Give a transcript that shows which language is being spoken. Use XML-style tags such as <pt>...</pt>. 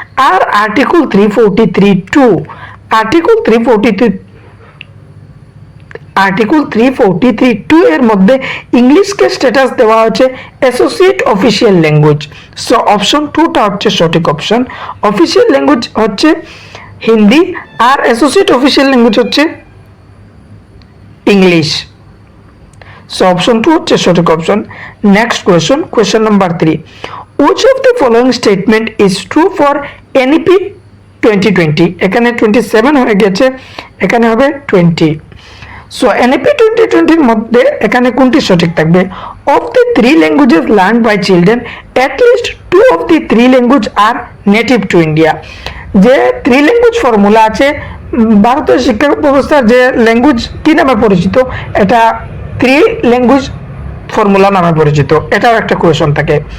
<bn>আর article 343(2) এর মধ্যে ইংলিশকে status দেওয়া হচ্ছে associate official language. So option 2টা হচ্ছে সঠিক অপশন। অফিসিয়াল ল্যাঙ্গুয়েজ হচ্ছে হিন্দি, আর অ্যাসোসিয়েট অফিসিয়াল ল্যাঙ্গুয়েজ হচ্ছে ইংলিশ। সো অপশন 2 হচ্ছে সঠিক option.</bn> <en>Next question, question number 3, which of the following statement is true for NEP 2020?</en> <bn>এখানে 27 হয়ে গেছে, এখানে হবে 20। সো NEP 2020 এর মধ্যে এখানে কোনটি সঠিক থাকবে?</bn> <en>Of the 3 languages learned by children, at least 2 of the 3 language are native to India.</en> <bn>যে 3 ল্যাঙ্গুয়েজ ফর্মুলা আছে, ভারতের শিক্ষা ব্যবস্থার যে ল্যাঙ্গুয়েজ কি নামে পরিচিত, এটা 3 ল্যাঙ্গুয়েজ ফর্মুলা নামে পরিচিত, এটাও একটা কোয়েশন থাকে।</bn>